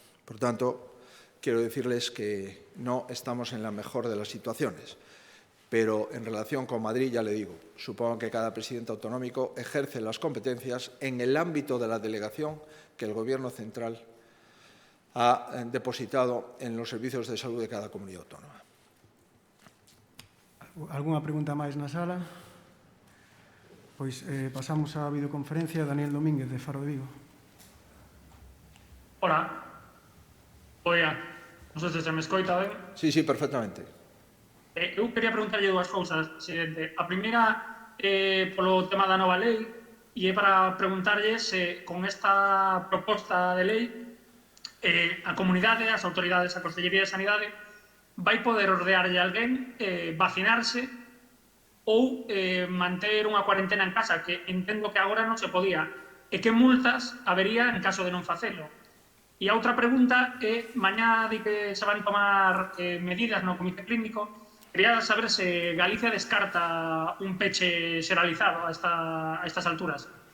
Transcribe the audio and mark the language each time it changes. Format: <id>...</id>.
<es>Por tanto, quiero decirles que no estamos en la mejor de las situaciones. Pero en relación con Madrid, ya le digo, supongo que cada presidente autonómico ejerce las competencias en el ámbito de la delegación que el Gobierno central ha depositado en los servicios de salud de cada comunidad autónoma.</es> <gl>Alguna pregunta máis na sala? Pois pasamos á videoconferencia. Daniel Domínguez, de Faro de Vigo. Hola. Oiga, non sei se me escoita ben. Sí, perfectamente. Eu quería preguntarlle 2 cousas, presidente. A primeira, polo tema da nova lei, e é para preguntarlle se con esta proposta de lei a comunidade, as autoridades, a Consellería de Sanidade vai poder ordearlle a alguén vacinarse ou manter unha cuarentena en casa, que entendo que agora non se podía, e que multas habería en caso de non facelo. E a outra pregunta é, mañá di que se van tomar medidas no comité clínico, quería saber se Galicia descarta un peche xeralizado a estas alturas.</gl>